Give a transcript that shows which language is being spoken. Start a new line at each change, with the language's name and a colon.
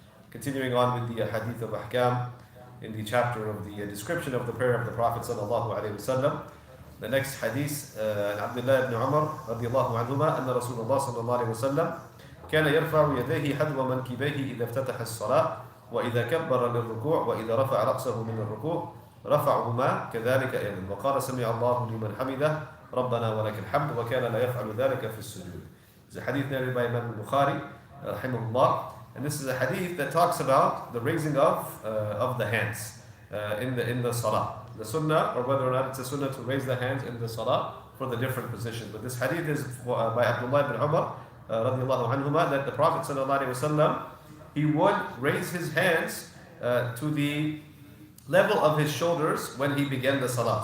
English: Continuing on with the hadith of ahkam in the chapter of the description of the prayer of the Prophet sallallahu alaihi wasallam. The next hadith,
Arabic: عبد الله بن عمر رضي الله عنهما أن رسول الله صلى الله عليه وسلم كان يرفع يديه حذو منكبيه إذا افتتح الصلاة وإذا كبر للركوع وإذا رفع رأسه من الركوع رفعهما كذلك أيضا وقال سمع الله لمن حمده ربنا ولك الحمد وكان لا يفعل ذلك في السجود.
English: It's a hadith narrated by Imam al-Bukhari rahimahullah, and this is a hadith that talks about the raising of the hands in the salah, the sunnah, or whether or not it's a sunnah to raise the hands in the salah for the different positions. But this hadith is by Abdullah ibn Umar radiallahu anhuma, that the Prophet sallallahu alaihi wasallam, he would raise his hands to the level of his shoulders when he began the salah.